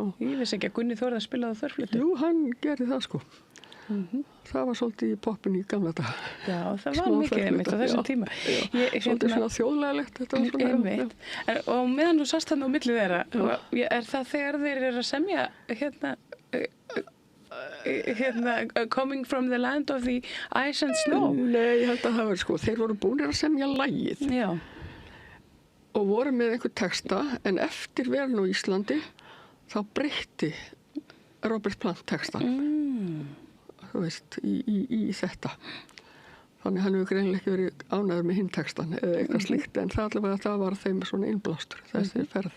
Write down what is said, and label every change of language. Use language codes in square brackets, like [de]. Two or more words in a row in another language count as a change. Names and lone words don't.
[is] Ég vissi ekki að Gunni Þórðar spilaði þverflötu. Jú, hann gerði það, sko. Það var svolítið í poppinu í gamla dag. Já, það var mikið einmitt á þessum tíma. Svolítið svona þjóðlegalegt þetta var svona. Einmitt. Og meðan þú sást þarna á milli þeirra, er það þegar þeir eru að semja [en] Coming from the land of the ice and snow? [is] Nei, ég held að það var sko, þeir voru búinir að semja lagið. Já. Og voru með einhver texta, en eftir verin á Íslandi, þá breytti Robert Plant textan. Þú veist, í þetta. Þannig hann hefur greinilega ekki verið ánægður með hinn textan eða eitthvað slíkt, en það allavega það var þeim svona innblástur þessi ferð.